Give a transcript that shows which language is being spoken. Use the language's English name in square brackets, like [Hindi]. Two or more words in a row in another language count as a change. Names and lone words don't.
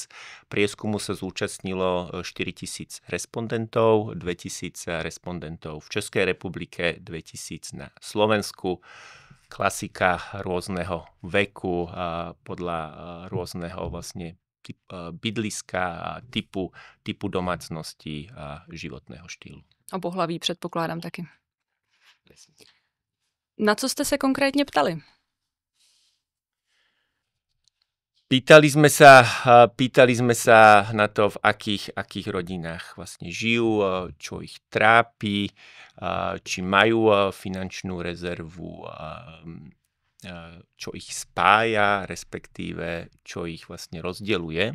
[Slovak] Prieskumu sa zúčastnilo 4 000 respondentov, 2 000 respondentov v Českej republike, 2 000 na Slovensku. Klasika rôzneho veku podľa rôzneho vlastne bydliska, typu domácnosti a životného štýlu. [Czech] A pohlaví předpokládám taky. Na co jste se konkrétně ptali? [Slovak] Pýtali sme sa na to, v akých rodinách vlastne žijú, čo ich trápi, či majú finančnú rezervu, čo ich spája, respektíve čo ich vlastne rozdeľuje.